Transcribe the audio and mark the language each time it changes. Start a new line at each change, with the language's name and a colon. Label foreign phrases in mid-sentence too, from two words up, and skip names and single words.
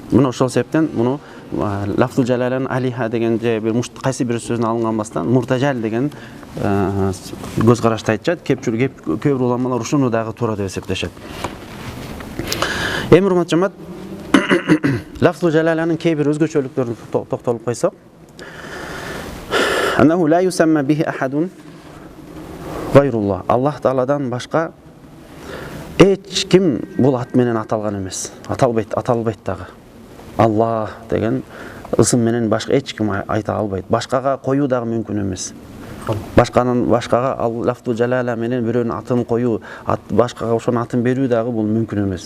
Kyrgyz: Муну ошол себептен муну
Arabic: لفظ الجلالة
Kyrgyz: алиха деген же бир кайсы бир сөздөн алынган муртажал деген көз карашты айтышат. Көп бир уламалар ушуну дагы туура деп эсептешет. Эми урматтуу жамаат,
Arabic: لفظ الجلالة
Kyrgyz: кээ бир өзгөчөлүктөрүн токтолуп койсок,
Arabic: أنه لا يسمى به أحد غير الله.
Kyrgyz: Аллах Тааладан башка эч ким бул ат менен аталган эмес. Аталбайт дагы. Аллах деген ысым менен башка эч ким айта албайт. Башкага коюу дагы мүмкүн эмес. Башкага
Arabic: لفظ الجلالة
Kyrgyz: менен бирөөнүн атын коюу, башкага ошонун атын берүү дагы бул мүмкүн эмес.